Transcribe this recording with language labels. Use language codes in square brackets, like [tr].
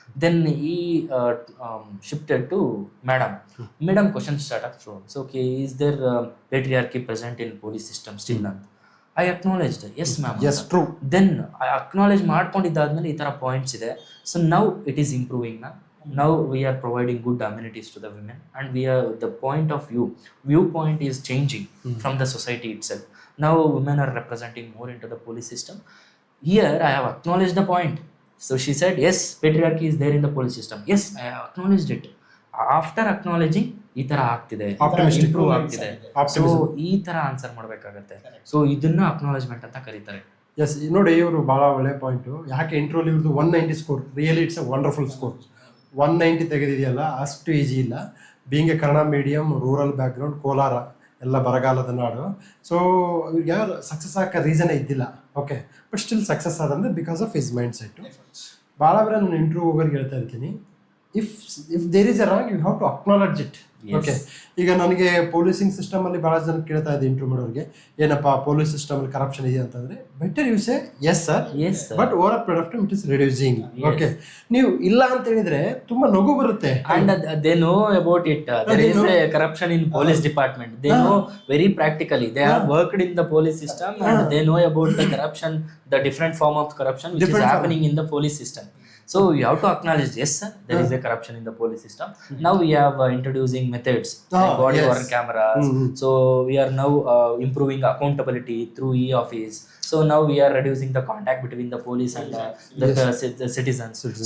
[en] Then ಈ shifted to madam question start ಆಗ್ತದೆ. So okay, is there patriarchy present in police system still ಅಂತ. I acknowledged, yes ma'am. Yes true. [kn] Then I acknowledge ಮಾಡ್ಕೊಂಡಿದ್ದಾದ್ಮೇಲೆ ಈ ಥರ points ಇದೆ. [en] So now it is improving. Now we are providing good amenities to the women, and we are the point of viewpoint is changing from the society itself. Now women are representing more into the police system. Here I have acknowledged the point. So she said, yes, patriarchy is there in the police system. Yes, I have acknowledged it. After acknowledging, [kn] ಈ ಥರ ಆಗ್ತಿದೆ, improve ಆಗ್ತಿದೆ. So ಈ ಥರ answer ಮಾಡಬೇಕಾಗತ್ತೆ. So ಇದನ್ನ acknowledgement ಅಂತ ಕರೀತಾರೆ. ಎಸ್, ನೋಡಿ ಇವರು ಭಾಳ ಒಳ್ಳೆ ಪಾಯಿಂಟು. ಯಾಕೆ ಇಂಟ್ರೋಲ್ ಇವ್ರದ್ದು 190 score, [en] Really it's a wonderful score. [kn] 190 ತೆಗೆದಿದೆಯಲ್ಲ, ಅಷ್ಟು ಈಜಿ ಇಲ್ಲ. [en] being a Kannada medium, rural background, Kolar [kn] ಎಲ್ಲ ಬರಗಾಲದ ನಾಡು. ಸೊ ಇವ್ರಿಗೆ ಯಾರು ಸಕ್ಸಸ್ ಆಗೋ ರೀಸನೇ ಇದ್ದಿಲ್ಲ. Okay, but still success ಆದಂದ್ರೆ [en] Because of his mindset. [kn] ಭಾಳ ಬೇರೆ ನಾನು ಇಂಟರ್ವ್ಯೂ ಹೋಗೋರಿಗೆ ಹೇಳ್ತಾ ಇರ್ತೀನಿ, [en] If there is a wrong you have to acknowledge it. [kn] Okay, ಈಗ ನನಗೆ ಪೊಲೀಸಿಂಗ್ ಸಿಸ್ಟಮಲ್ಲಿ ಭಾಳ ಜನ ಕೇಳ್ತಾ ಇದ್ದೆ ಇಂಟರ್ವ್ಯೂ ಮಾಡೋರಿಗೆ, ಏನಪ್ಪ ಪೊಲೀಸ್ ಸಿಸ್ಟಮಲ್ಲಿ ಕರಪ್ಷನ್ ಇದೆ ಅಂತಂದರೆ [en] Better you say yes sir, but over a period of time it is reducing. [kn] Okay, ನೀವು ಇಲ್ಲ ಅಂತ ಹೇಳಿದ್ರೆ ತುಂಬಾ ನಗು ಬರುತ್ತೆ. [en] And they know about it. There is a corruption in police department. They know very practically. They have worked in the police system and they know about the corruption, the different form of corruption which is happening in the police system. So you have to acknowledge, yes sir, there is a corruption in the police system. Now we have introducing methods like body worn cameras. So we are now improving accountability through e-office. So now we are reducing the contact between the police and the citizens.